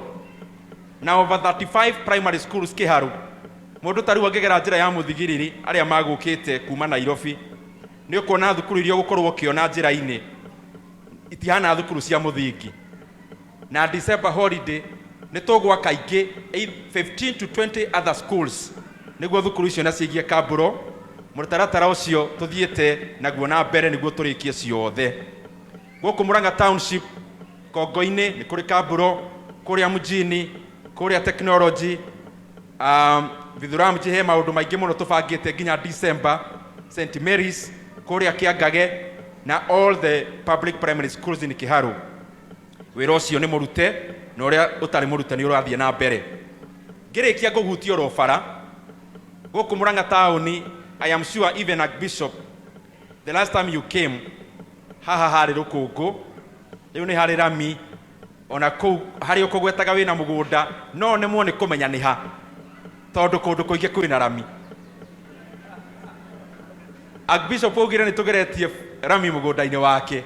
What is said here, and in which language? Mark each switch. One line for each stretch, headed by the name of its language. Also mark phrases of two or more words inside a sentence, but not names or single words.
English: Na over 35 primary schools Kĩharũ.
Kikuyu: Mũndũ tarĩu angĩgera njĩra ya mũthigiriri arĩa magũkĩte kuma Nairobi, nĩ ũkuona thukuru iria ũgũkorwo ũkĩona njĩra-inĩ itihana thukuru cia mũthingi. Na
English: December holiday
Kikuyu: nĩ tũgwaka ingĩ
English: 15 to 20 other schools
Kikuyu: nĩguo thukuru icio na ciĩgie kabro. Mũtaratara ũcio tũthiĩte naguo na mbere nĩguo tũrĩkie ciothe. Gũkũ Muranga Township Kongo-inĩ nĩ kũrĩ kabro, kũrĩa mjini, kũrĩa technology, Vithuram he maũndũ maingĩ mũno tũbangĩte nginya December, St Mary's, kũrĩa Kĩangage na
English: all the public primary schools in Kĩharũ.
Kikuyu: Wĩra ũcio nĩ mũrute na ũrĩa ũtarĩ mũrute nĩ ũrathiĩ na mbere. Ngĩrĩkia ngũhutia oro bara gũkũ Muranga taũni,
English: I am sure even Archbishop, the last time you came,
Kikuyu: haha harĩ rũkũngũ, rĩu nĩ harĩ rami, ona kũu harĩ ũkũgwetaga wĩna mũgũnda, no nĩ muone kũmenya nĩ ha, tondũ kũndũ kũingĩ kwĩna rami. Archbishop augire nĩ tũgeretie rami mũgũnda-inĩ wake.